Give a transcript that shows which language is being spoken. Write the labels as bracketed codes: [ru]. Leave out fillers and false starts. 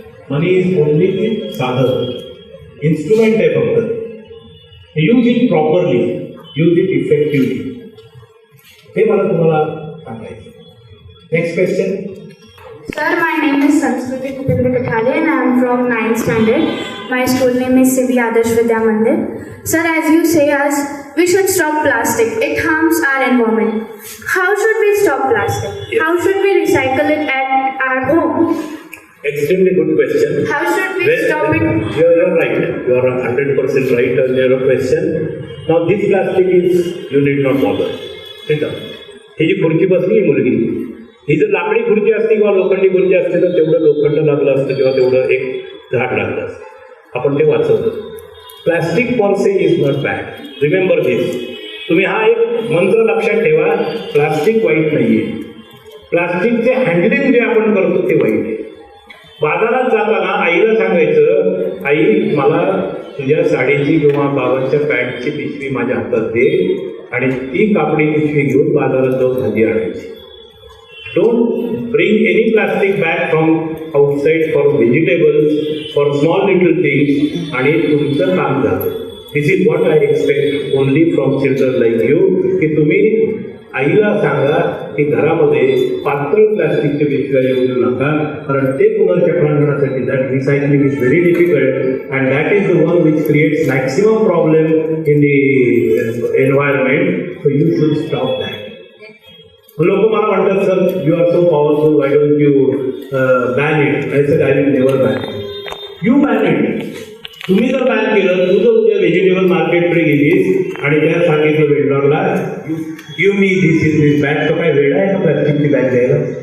[en] money is only the साधन, instrument [mr] आहे फक्त. [en] use it properly, use it effectively, [mr] हे मला तुम्हाला सांगायचं. [en] Next question. Sir, my name is Sanskriti Kupendra Kathale and I am from 9th standard. My school name is Sivi Adarsh Vidya Mandir. Sir, as you say us, we should stop plastic. It harms our environment. How should we stop plastic? Yes. How should we recycle it at our home? Extremely good question. How should we stop it? You're right. You are 100% right on your question. Now this plastic is, you need not bother. [mr] ठीक आहे. ही जी खुर्ची बसली मुलगी, ही जर लाकडी खुर्ची असती किंवा लोखंडी खुर्ची असते तर तेवढं लोखंड लागलं असतं किंवा तेवढं एक झाड लागलं असतं, आपण ते वाचवतो. [en] Plastic per se is not bad. Remember this. [mr] तुम्ही हा एक मंत्र लक्षात ठेवा, प्लास्टिक वाईट नाही आहे. प्लास्टिकचे हँडलिंग जे आपण करतो ते वाईट आहे. बाजारात जाताना आईला सांगायचं, आई मला तुझ्या साडीची किंवा बाबांच्या पॅन्टची पिशवी माझ्या हातात दे आणि ती कापडी पिशवी घेऊन बाजारात जाऊन भाजी आणायची. [en] Don't bring any plastic bag from outside for vegetables, for small little things, [mr] आणि तुमचं काम झालं. [en] This is what I expect only from children like you, [mr] की तुम्ही आईला सांगा की घरामध्ये पातळ प्लास्टिकचे पिशव्या येऊ देऊ नका, कारण ते पुनर्चक्रांकनासाठी [en] That recycling is very difficult and that is the one which creates maximum problem in the environment. So you should stop that. [mr] लोक मला म्हणतात, [en] Sir you are so powerful, why don't you ban it. I said I will never ban it. [mr] You ban it. तुम्ही जर ban केलं, तू जर उद्या vegetable मार्केटकडे गेलीस आणि त्या सांगितलं वेंडॉरला [en] give me this is this bag, [mr] तो काय वेळ आहे का प्लॅस्टिकची बॅग द्यायला?